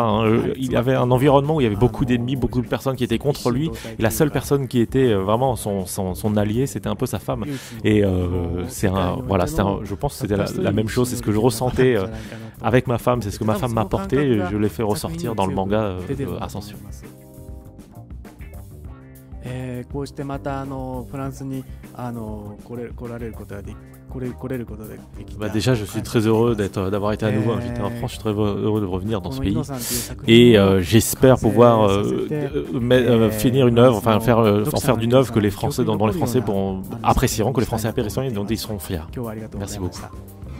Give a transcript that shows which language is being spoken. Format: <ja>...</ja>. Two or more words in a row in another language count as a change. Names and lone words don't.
<fr>Il avait un environnement où il y avait beaucoup d'ennemis, beaucoup de personnes qui étaient contre lui. Et la seule personne qui était vraiment son allié, c'était un peu sa femme. Et je pense que c'était la même chose. C'est ce que je ressentais avec ma femme. C'est ce que ma femme m'apportait. Et je l'ai fait ressortir dans le manga Ascension.</fr> <ja>こうしてまたフランスに来られることができた。</ja> <fr>Déjà, je suis très heureux d'avoir été à nouveau invité en France. Je suis très heureux de revenir dans ce pays. Et j'espère pouvoir finir une œuvre, en faire d'une œuvre que dont les Français apprécieront, que les Français apprécieront et dont ils seront fiers. Merci beaucoup.</fr>